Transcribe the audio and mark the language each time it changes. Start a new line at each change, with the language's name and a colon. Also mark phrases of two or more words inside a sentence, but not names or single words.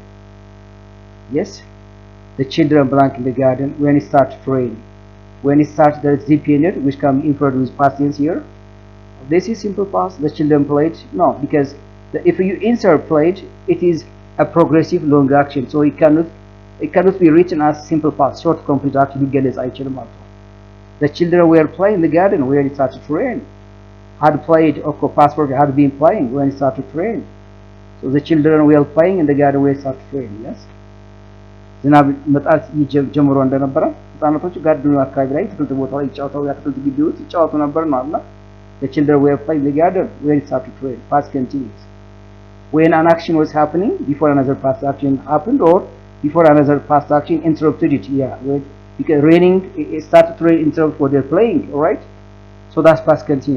English: Yes, the children belong in the garden when it started to rain. When it starts, there is dependent, which can be inferred with past tense here. This is simple past. The children played. No, because if you insert played, it is a progressive long action, so it cannot be written as simple past. Short complete action
Amharic: ይገለጽ አይችልም ማለት ነው።
English: The children were playing in the garden when it started to rain. Had played, of course, past perfect had been playing when it started to rain. So the children were playing in the garden when it started to rain. Yes.
Amharic: ዝናብ መጣት ጀምሮ እንደነበረ ህፃናቶቹ ጋርደኑ አካባቢ ላይ ትክልት ቦታ ላይ ይጫወታሉ። ያትክልት ግቢ ውስጥ ይጫወቱ ነበር ማለት ነው።
English: The children were playing in the garden when it started to rain. Past continuous. When an action was happening before another past action happened, or before another past action interrupted it. Yeah, because raining, it started to rain interrupt what they're playing. All right, so that's past continuous.